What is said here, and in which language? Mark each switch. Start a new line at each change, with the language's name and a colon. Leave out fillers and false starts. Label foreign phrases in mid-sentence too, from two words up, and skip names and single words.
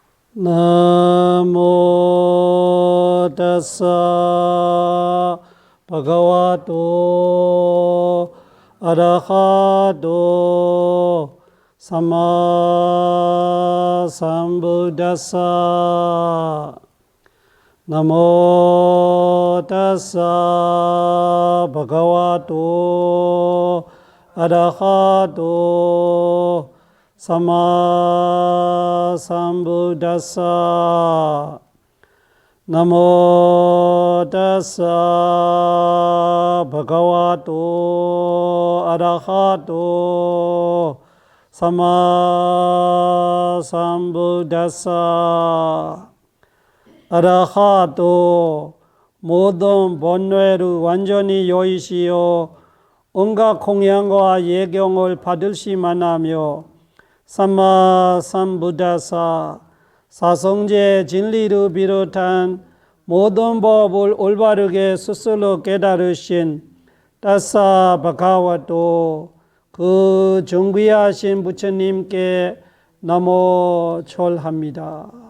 Pali: 나모 타사 바가와토 아라하토 삼마 삼부다사 나모 타사 바가와토 아라하토 삼마 삼부다사 나모 타사 바가와토 아라하토 삼마 삼부다사 아라하토 모든
Korean: 번뇌를 완전히 여의시어 온갖 공양과 예경을 받으시만하며
Pali: 삼마 삼부다사
Korean: 사성제 진리를 비롯한 모든 법을 올바르게 스스로 깨달으신
Pali: 타사 바가와토
Korean: 그 존귀하신 부처님께 나모 절합니다.